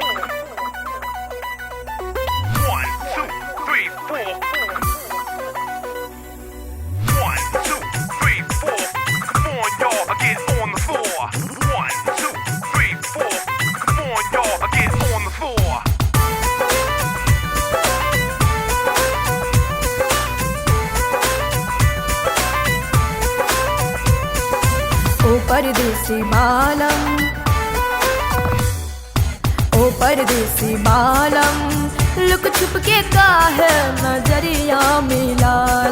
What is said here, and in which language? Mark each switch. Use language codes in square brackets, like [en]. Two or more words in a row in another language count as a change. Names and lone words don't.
[en] 1, 2, 3, 4. 1, 2, 3, 4. Come on, y'all, get on the floor. 1, 2, 3, 4. Come on, y'all, get on the floor. [bho] ओ परदेसी बालम, ओ परदेसी बालम, लुक छुप के काहे नजरिया मिलाल।